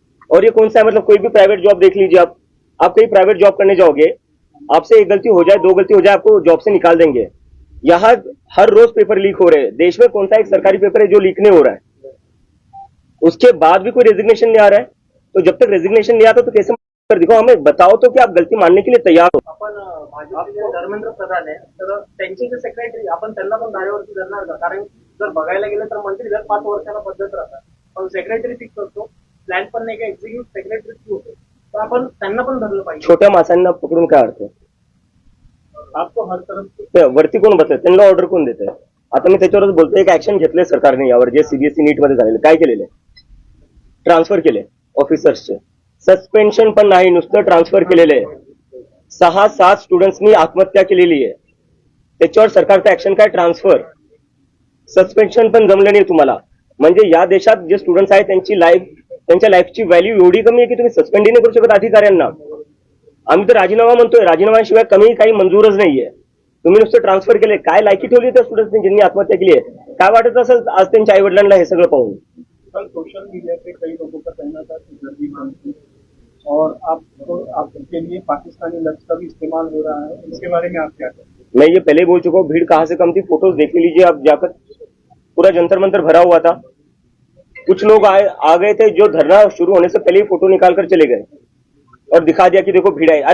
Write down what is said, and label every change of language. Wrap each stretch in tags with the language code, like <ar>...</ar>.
<hi>और ये कौन सा है, मतलब कोई भी प्राइवेट जॉब देख लीजिए, आप कहीं प्राइवेट जॉब करने जाओगे, आपसे एक गलती हो जाए, 2 गलती हो जाए, आपको जॉब से निकाल देंगे. यहाँ हर रोज पेपर लीक हो रहे हैं. देश में कौन सा एक सरकारी पेपर है जो लीक नहीं हो रहा है? उसके बाद भी कोई रेजिग्नेशन नहीं आ रहा है. तो जब तक रेजिग्नेशन नहीं आता तो कैसे कर दिखाओ? हमें बताओ तो कि आप गलती मानने के लिए तैयार हो.</hi> <mr>आपण भाजपचे धर्मेंद्र प्रधान आहे, तर त्यांचे जे सेक्रेटरी आपण त्यांना पण धारेवरती धरणार का? कारण जर बघायला गेलं तर मंत्री दर 5 वर्षाला बदलत राहतात, पण सेक्रेटरी फिक्स असतो, प्लॅन पण नाही का, एक्झिक्युटिव्ह सेक्रेटरी होतो, तर आपण त्यांना पण धरलं पाहिजे. छोट्या माणसांना पकडून काय अर्थ?</mr> <hi>आपको हर तरफ</hi> <mr>वरती कोण बसले, त्यांना ऑर्डर कोण देत आहे? आता मी त्याच्यावरच बोलतोय, एक ऍक्शन घेतलंय सरकारने यावर, जे सीबीएसई नीट मध्ये झालेलं. काय केलेलं आहे? ट्रान्सफर केले ऑफिसर्सचे. सस्पेन्शन पण नाही, नुसतं ट्रान्सफर केलेलं आहे. 6-7 स्टुडंट्सनी आत्महत्या केलेली आहे. त्याच्यावर सरकारचं ऍक्शन काय? ट्रान्सफर. सस्पेन्शन पण जमलं नाही तुम्हाला. म्हणजे या देशात जे स्टुडंट्स आहेत त्यांची लाईफ त्यांच्या लाईफची व्हॅल्यू एवढी कमी आहे की तुम्ही सस्पेंडही नाही करू शकत अधिकाऱ्यांना. आम्ही तर राजीनामा म्हणतोय, राजीनाम्याशिवाय कमी काही मंजूरच नाहीये. तुम्ही नुसतं ट्रान्सफर केले, काय लायकी ठेवली त्या स्टुडंट्सनी ज्यांनी आत्महत्या केली आहे? काय वाटत असेल आज त्यांच्या आई वडिलांना हे सगळं पाहून?</mr> <hi>कल सोशल मीडिया पे कई लोगों का कहना था कि गर्दी बंद थी और आपके लिए पाकिस्तानी लफ्ज का भी इस्तेमाल हो रहा है, इसके बारे में आप क्या कहते हैं? मैं ये पहले ही बोल चुका हूँ, भीड़ कहाँ से कम थी, फोटोज देख लीजिए आप जाकर, पूरा जंतर मंतर भरा हुआ था. कुछ लोग आ गए थे जो धरना शुरू होने से पहले ही फोटो निकाल कर चले गए और दिखा दिया कि देखो भीड़ है.</hi>